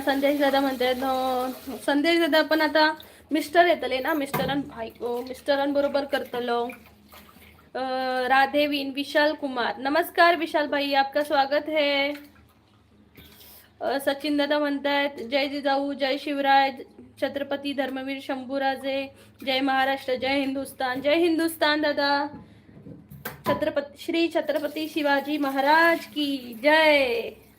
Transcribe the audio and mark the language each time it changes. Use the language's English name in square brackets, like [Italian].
[Marathi] संदेश दादा म्हणतात संदेश दादा पण आता मिस्टर येतले ना, मिस्टरांबरोबर करतलो. [Hindi] राधे विशाल कुमार नमस्कार विशाल भाई, आपका स्वागत है. [Marathi] सचिन दादा म्हणतात जय जिजाऊ, जय शिवराय, छत्रपती धर्मवीर शंभूराजे, जय महाराष्ट्र, जय हिंदुस्तान. जय हिंदुस्तान दादा. श्री छत्रपती शिवाजी महाराज की जय.